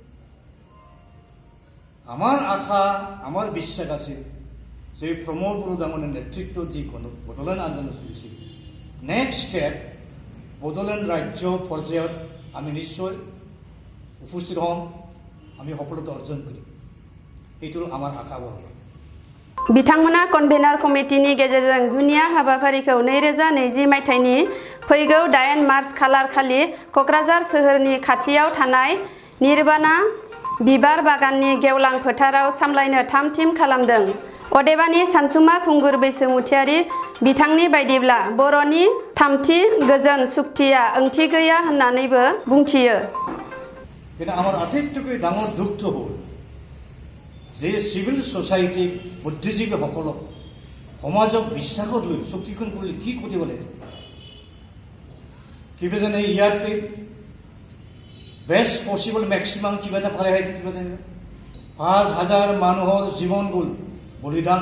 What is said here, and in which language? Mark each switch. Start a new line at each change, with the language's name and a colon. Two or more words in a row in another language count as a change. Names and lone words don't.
Assamese: আমাৰ আশা, আমাৰ বিশ্বাস আছে যে প্ৰমোদ বড়ো ডাঙৰীয়াৰ নেতৃত্বত যি বড়োলেণ্ড আন্দোলন চলিছিল,
English: next step
Assamese: বড়োলেণ্ড ৰাজ্য পৰ্যায়ত আমি নিশ্চয় উপস্থিত হ'ম, আমি সফলতা অৰ্জন কৰিম। এইটো আমাৰ আশা বহন।
Bodo: बिथांमोना कन्भेनार कमिटिनि गेजेरजों जुनिया हाबाफारिखौ 2020 मायथाइनि फैगौ 8 मार्च खालार खालि क'क्राझार सोहोरनि खाथियाव थानाय निर्बाना बिबार बागाननि गेवलां फोथाराव सामलायनो थाम-थिम खालामदों। अदेबानि सानसुमा खुंगुर बैसोमुथियारि बिथांनि बायदिब्ला बर'नि थामथि गोजोन सुक्तिया ओंथि गैया होननानैबो बुंथियो।
Assamese: কিন্তু আমাৰ আটাইতকৈ ডাঙৰ দুখটো হ'ল যে
English: civil society
Assamese: বুদ্ধিজীৱীসকলক সমাজক বিশ্বাসত লৈ চুক্তিখন কৰিলে কি কৰিব লাগে। কিবা জানে ইয়াতকৈ
English: best possible maximum
Assamese: কিবা এটা পালে হয়, কিবা জানে 5000 মানুহৰ জীৱন গ'ল বলিদান।